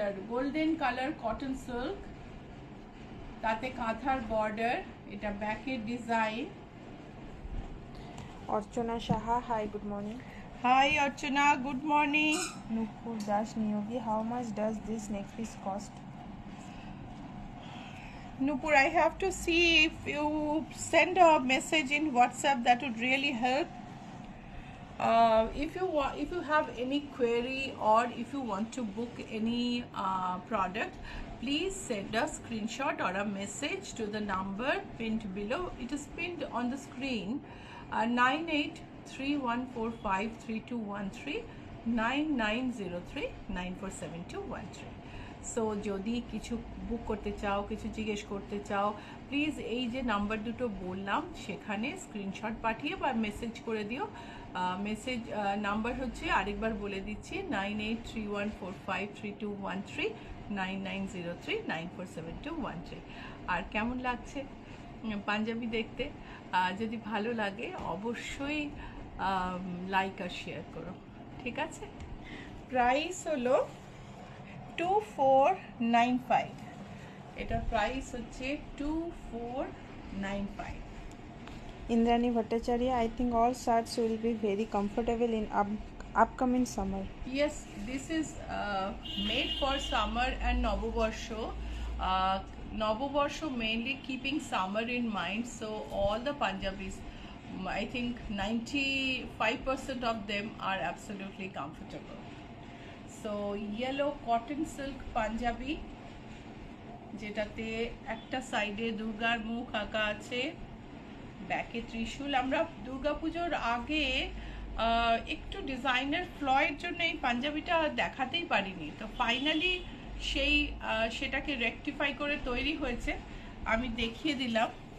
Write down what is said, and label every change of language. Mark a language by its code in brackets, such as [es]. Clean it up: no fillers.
[bn] Golden colour cotton silk, তাতে কাঁথার border, এটা ব্যাকের design. [en] Archana Saha, hi good morning. Hi Archana, good morning. Nupur Das Niyogi, how much does this neck piece cost? Nupur, I have to see if you send a message in WhatsApp, that would really help. If you have any query or if you want to book any product, please send a screenshot or a message to the number pinned below. It is pinned on the screen, 9831453213, 9903947213. [bn] So যদি কিছু বুক করতে চাও, কিছু জিজ্ঞেস করতে চাও, please এই যে নাম্বার দুটো বললাম সেখানে স্ক্রিনশট পাঠিয়ে বা মেসেজ করে দিও। মেসেজ নাম্বার হচ্ছে, আরেকবার বলে দিচ্ছি, 9831453213, 9903947213। আর কেমন লাগছে পাঞ্জাবি দেখতে? যদি ভালো লাগে অবশ্যই লাইক আর শেয়ার করো, ঠিক আছে? প্রাইস হলো 2495। এটার প্রাইস হচ্ছে 2495। [en] Indrani Bhattacharya, I think all shirts will be very comfortable in upcoming summer. Yes, this is made for summer and Novoborsho. Novoborsho mainly keeping summer in mind, so all the Punjabis, I think 95% of them are absolutely comfortable. So yellow cotton silk Punjabi, [bn] যেটাতে একটা সাইডে দুর্গার মুখ আঁকা আছে, ব্যাকে ত্রিশূল। আমরা দুর্গাপুজোর আগে একটু ডিজাইনার ফ্লয়ের জন্য এই পাঞ্জাবিটা দেখাতেই পারিনি, তো ফাইনালি সেটাকে রেকটিফাই করে তৈরি হয়েছে, আমি দেখিয়ে দিলাম।